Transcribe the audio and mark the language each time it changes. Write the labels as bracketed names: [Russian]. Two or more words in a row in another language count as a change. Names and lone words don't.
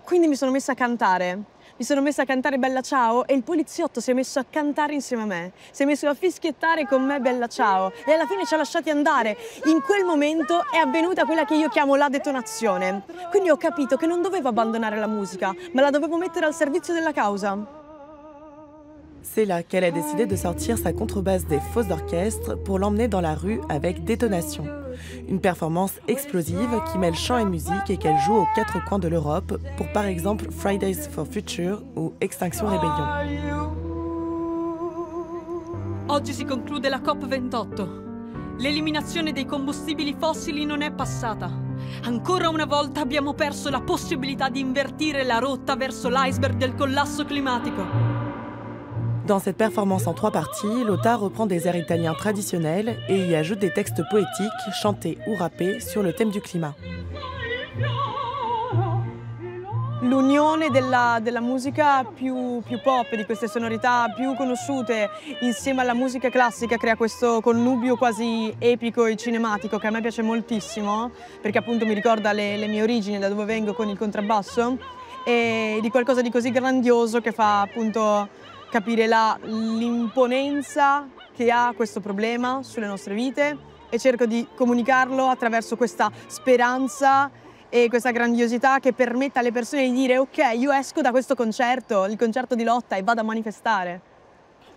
[Italian] Quindi mi sono messa a cantare. Mi sono messa a cantare Bella Ciao e il poliziotto si è messo a cantare insieme a me. Si è messo a fischiettare con me Bella Ciao e alla fine ci ha lasciati andare. In quel momento è avvenuta quella che io chiamo la detonazione. Quindi ho capito che non dovevo abbandonare la musica, ma la dovevo mettere al servizio della causa. [French] C'est là qu'elle a décidé de sortir sa contrebasse des fosses d'orchestre pour l'emmener dans la rue avec Détonation. Une performance explosive qui mêle chant et musique et qu'elle joue aux quatre coins de l'Europe pour par exemple Fridays for Future ou Extinction Rebellion. [Italian] Oggi si conclude la COP28. L'eliminazione dei combustibili fossili non è passata. Ancora una volta abbiamo perso la possibilità di invertire la rotta verso l'iceberg del collasso climatico. [French] Dans cette performance en 3 parties, Lotta reprend des airs italiens traditionnels et y ajoute des textes poétiques, chantés ou rappés sur le thème du climat. [Italian] L'unione della musica più pop, di queste sonorità più conosciute, insieme alla musica classica crea questo connubio quasi epico e cinematico che a me piace moltissimo, perché appunto mi ricorda le mie origini, da dove vengo con il contrabbasso, e di qualcosa di così grandioso che fa appunto capire l'imponenza che ha questo problema sulle nostre vite e cerco di comunicarlo attraverso questa speranza e questa grandiosità che permetta alle persone di dire ok, io esco da questo concerto, il concerto di Lotta, e vado a manifestare.